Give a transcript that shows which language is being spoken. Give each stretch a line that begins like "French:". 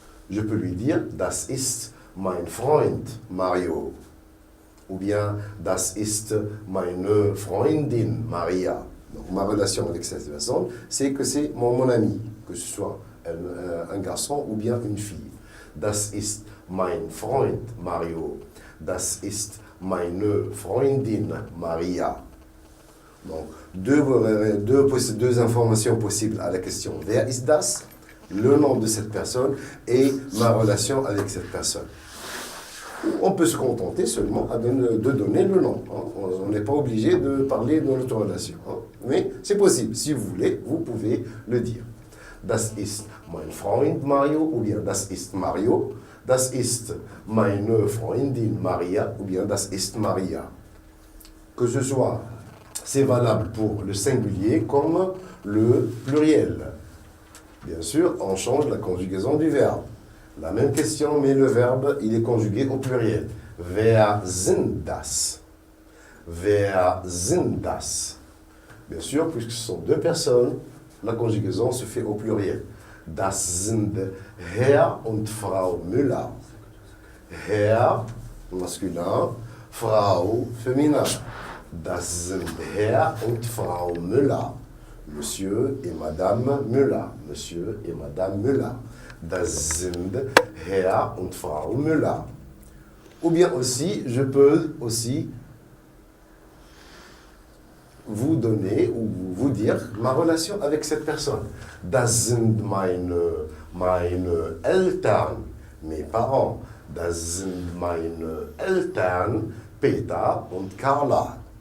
French: Je peux lui dire
German: « Das ist mein Freund Mario »
French: ou bien
German: « Das ist meine Freundin Maria ».
French: Donc ma relation avec cette personne, c'est que c'est mon ami, que ce soit un garçon ou bien une fille.
German: « Das ist mein Freund Mario » « Das ist meine Freundin Maria ».
French: Donc, deux informations possibles à la question «
German: Wer ist das ?»
French: le nom de cette personne et ma relation avec cette personne. On peut se contenter seulement de donner le nom. Hein. On n'est pas obligé de parler de notre relation. Hein. Mais c'est possible. Si vous voulez, vous pouvez le dire.
German: Das ist mein Freund Mario
French: ou bien
German: das ist Mario. Das ist meine Freundin Maria
French: ou bien
German: das ist Maria.
French: Que ce soit, c'est valable pour le singulier comme le pluriel. Bien sûr, on change la conjugaison du verbe. La même question, mais le verbe, il est conjugué au pluriel.
German: Wer sind das? Wer sind das?
French: Bien sûr, puisque ce sont deux personnes, la conjugaison se fait au pluriel.
German: Das sind Herr und Frau Müller.
French: Herr, masculin, Frau, féminin.
German: Das sind Herr und Frau Müller.
French: Monsieur et Madame Müller. Monsieur et Madame Müller.
German: Das sind Herr und Frau Müller.
French: Ou bien aussi, je peux aussi vous donner ou vous dire ma relation avec cette personne.
German: Das sind meine Eltern,
French: mes parents.
German: Das sind meine Eltern, Peter und Carla.